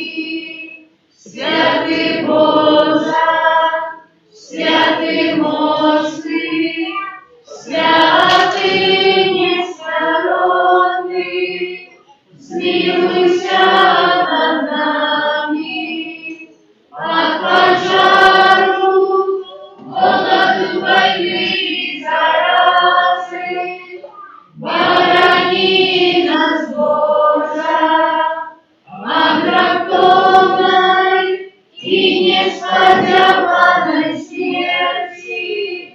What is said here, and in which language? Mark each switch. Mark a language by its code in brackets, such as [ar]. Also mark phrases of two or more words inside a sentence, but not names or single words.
[uk] Святий Боже, святий моцний, святий несмиренний, змилуйся над нами. [ru] От пожару, голоду, войны и заразы, [uk] борони нас, Боже, [ru] от греховной и несподеванной смерти.